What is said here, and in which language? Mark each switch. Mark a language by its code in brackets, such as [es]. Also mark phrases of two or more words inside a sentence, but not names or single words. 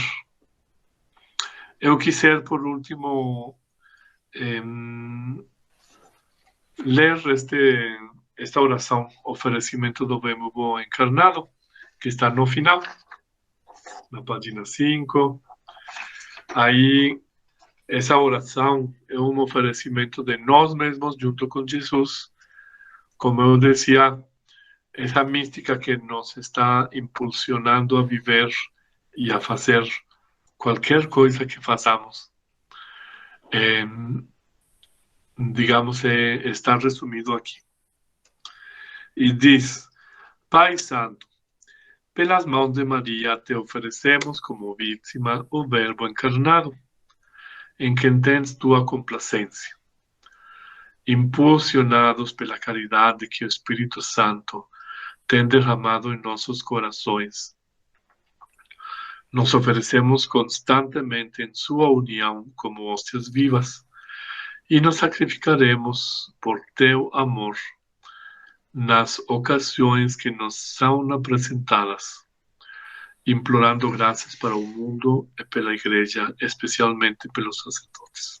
[pt] Eu quisiera, por último, ler esta oração, oferecimento do Verbo encarnado, que está no final, na página 5. Aí, essa oração é um oferecimento de nós mesmos junto com Jesus. [es] Como eu decía, esa mística que nos está [pt] impulsionando a viver [es] y a hacer cualquier cosa que façamos, digamos, está resumido aquí. Y dice: [pt] Pai Santo, pelas mãos de María [es] te ofrecemos como víctima [pt] o Verbo encarnado, [es] en quien [pt] tens tua complacencia. Impulsionados pela caridade que o Espírito Santo tem derramado em nossos corações, nos oferecemos constantemente em sua união como hóstias vivas e nos sacrificaremos por teu amor nas ocasiões que nos são apresentadas, implorando graças para o mundo e pela Igreja, especialmente pelos sacerdotes.